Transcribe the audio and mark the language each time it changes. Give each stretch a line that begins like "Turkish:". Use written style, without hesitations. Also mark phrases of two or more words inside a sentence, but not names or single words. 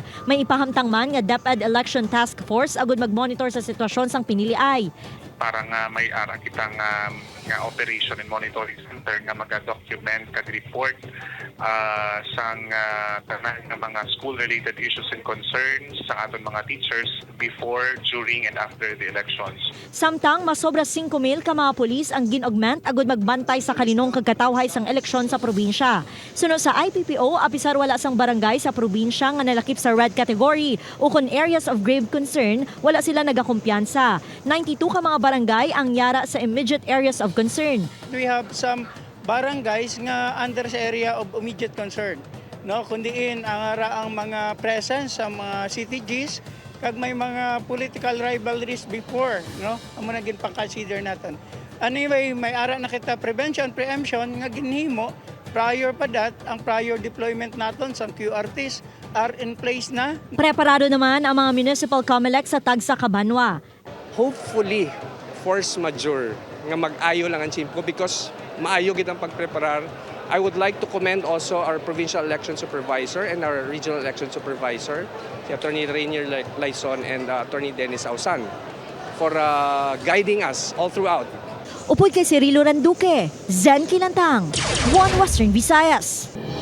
Hiligaynon: May ipahamtang man nga DepEd Election Task Force agud mag-monitor sa sitwasyon sang piniliay. Para nga may ara kitang nga
English: operation and monitoring center
Hiligaynon: nga maga-document kag report sang tanan nga mga
English: school-related issues and concerns
Hiligaynon: sa aton mga teachers
English: before, during, and after the elections.
Hiligaynon: Samtang masobra 5,000 ka mga pulis ang gin-augment agud magbantay sa kaninong kagkatawhay sang eleksyon sa probinsya. Suno sa IPPO, apisar wala sang barangay sa probinsya nga nalakip sa
English: red category
Hiligaynon: o kung
English: areas of grave concern,
Hiligaynon: wala sila nagakumpiyansa. 92 ka mga barangay ang yara sa
English: immediate areas of concern. We have some barangays nga under sa area of immediate concern.
Hiligaynon: No, kundiin ang mga presence sa mga CTGs kag may mga
English: political rivalries before,
Hiligaynon: no? Amo na gin pang-consider naton. Anyway, may ara na kita prevention, preemption nga ginhimo prior pa that ang
English: prior deployment
Hiligaynon: naton sa QRTs
English: are in place
Hiligaynon: na. Preparado naman ang mga municipal COMELEC sa Tagsa, Cabanwa. Hopefully,
English: force majeure
Hiligaynon: nga mag-ayo lang ang Chimpo because maayo gid ang pagpreparar.
English: I would like to commend also our provincial election supervisor and our regional election supervisor, si Attorney Rainier Laison and Attorney Dennis Ausan, for guiding us all throughout.
Hiligaynon: Upod kay Cirilo Randuque, Zen Kilantang, One Western Visayas.